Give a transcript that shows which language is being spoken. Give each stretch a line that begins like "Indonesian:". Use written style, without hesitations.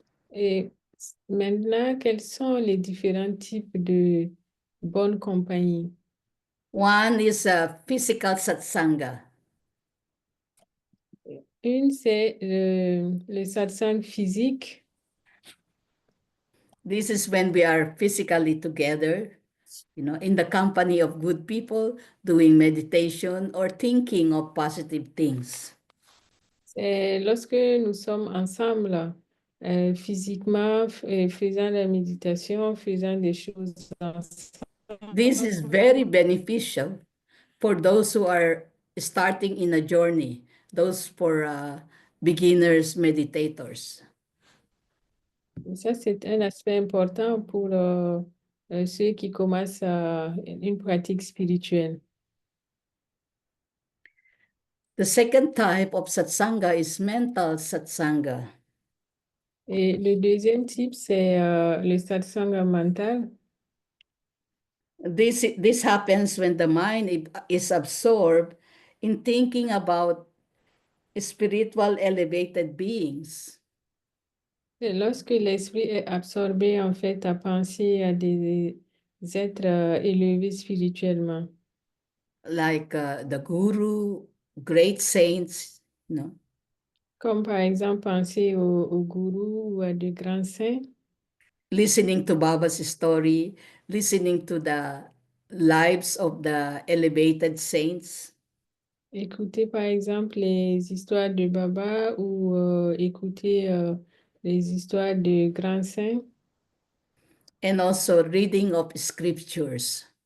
French: Et maintenant, quels sont les différents types de bonne compagnie?
English: One is a physical satsanga.
French: Une, c'est le satsang physique.
English: This is when we are physically together, in the company of good people, doing meditation or thinking of positive things.
French: C'est lorsque nous sommes ensemble, physiquement, faisant la méditation, faisant des choses ensemble.
English: This is very beneficial for those who are starting in a journey, those for beginners, meditators.
French: Et ça, c'est un aspect important pour ceux qui commencent une pratique spirituelle.
English: The second type of satsanga is mental satsanga.
French: Et le deuxième type, c'est le satsanga mental.
English: This happens when the mind is absorbed in thinking about spiritual elevated beings.
French: Et lorsque l'esprit est absorbé, en fait, à penser à des êtres élevés spirituellement,
English: Like the guru, great saints,
French: comme par exemple penser au gourou ou à de grands saints,
English: listening to Baba's story, listening to the lives of the elevated saints,
French: écouter par exemple les histoires de Baba ou écouter les histoires de grands saints.
English: and also reading of scriptures.